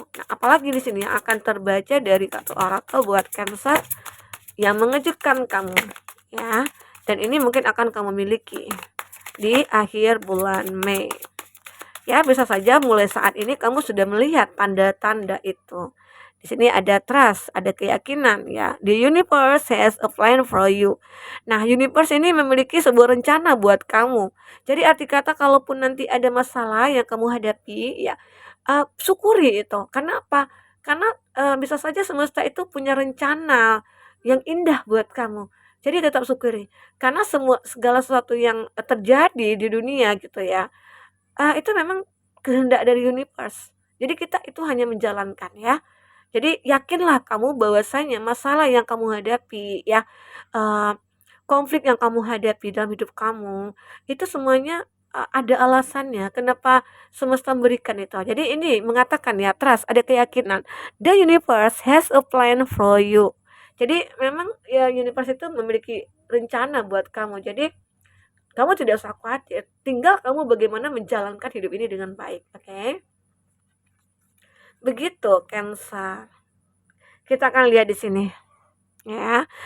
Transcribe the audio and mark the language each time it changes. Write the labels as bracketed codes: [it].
[id] Nah, apalagi di sini yang akan terbaca dari kartu orakel buat Cancer yang mengejutkan kamu ya. Dan ini mungkin akan kamu miliki di akhir bulan Mei. Ya, bisa saja mulai saat ini kamu sudah melihat tanda-tanda itu. Di sini ada trust, ada keyakinan ya. [en] The universe has a plan for you. [id] Nah, universe ini memiliki sebuah rencana buat kamu. Jadi arti kata kalaupun nanti ada masalah yang kamu hadapi ya, syukuri itu. Karena apa? Karena bisa saja semesta itu punya rencana yang indah buat kamu. Jadi tetap syukuri. Karena segala sesuatu yang terjadi di dunia gitu ya, itu memang kehendak dari universe. Jadi kita itu hanya menjalankan ya. Jadi yakinlah kamu bahwasanya masalah yang kamu hadapi ya, konflik yang kamu hadapi dalam hidup kamu, itu semuanya ada alasannya kenapa semesta memberikan itu. Jadi ini mengatakan ya, trust, ada keyakinan. [en] The universe has a plan for you. [id] Jadi memang ya universe itu memiliki rencana buat kamu. Jadi kamu tidak usah khawatir, tinggal kamu bagaimana menjalankan hidup ini dengan baik, oke? Begitu Cancer. Kita akan lihat di sini, ya.